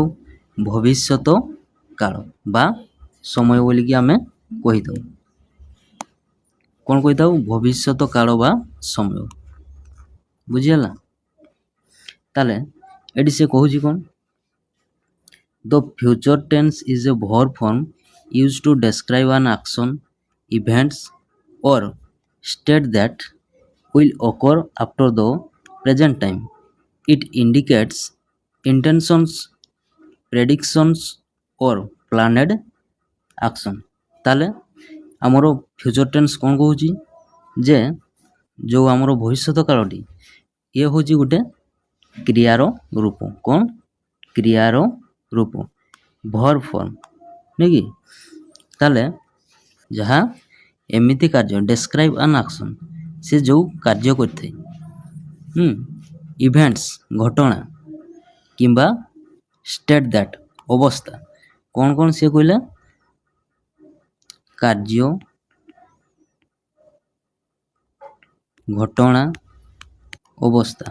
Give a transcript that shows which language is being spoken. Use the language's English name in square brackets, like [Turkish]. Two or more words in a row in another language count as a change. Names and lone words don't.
[Odia] ଭବିଷ୍ୟତ କାଳ ବା ସମୟ ବୋଲିକି ଆମେ କହିଥାଉ। କ'ଣ କହିଥାଉ? ଭବିଷ୍ୟତ କାଳ ବା ସମୟ। ବୁଝିହେଲା? ତାହେଲେ ଏଠି ସେ କହୁଛି କ'ଣ? [English] the future tense is a verb form used to describe an action, events or state that will occur after the present time. It indicates intentions, predictions or planned action. [Odia] ତାହେଲେ ଆମର [English] future tense [Odia] କ'ଣ କହୁଛି? ଯେ ଯେଉଁ ଆମର ଭବିଷ୍ୟତ କାଳଟି ଇଏ ହେଉଛି ଗୋଟେ କ୍ରିୟାର ରୂପ। କ'ଣ? କ୍ରିୟାର ରୂପ, [English] verb form, [Odia] ନୁହେଁ କି? ତାହେଲେ ଯାହା ଏମିତି କାର୍ଯ୍ୟ, [English] describe an action, [Odia] ସେ ଯେଉଁ କାର୍ଯ୍ୟ କରିଥାଏ, ଇଭେଣ୍ଟସ୍ ଘଟଣା, କିମ୍ବା [English] state that [Odia] ଅବସ୍ଥା। କ'ଣ କ'ଣ ସିଏ କହିଲା? କାର୍ଯ୍ୟ, ଘଟଣା, ଅବସ୍ଥା।